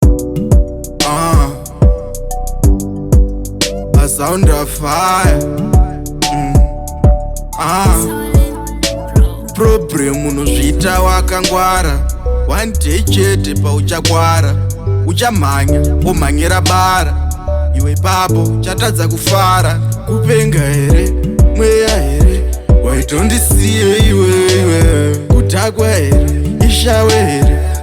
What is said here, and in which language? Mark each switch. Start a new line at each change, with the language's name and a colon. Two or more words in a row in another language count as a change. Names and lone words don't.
English: Ah. A sound of fire. Mm. Ah.
Shona: Problem unozvita wakangwara.
English: One day
Shona: chete pauchakwara. Uchamhanya, womhanyira bara. Iwe ipapo uchatadza kufara. Kupenga here, mweya here. Waitondisiye iwe, iwe. Kutakwa here, ishawe here.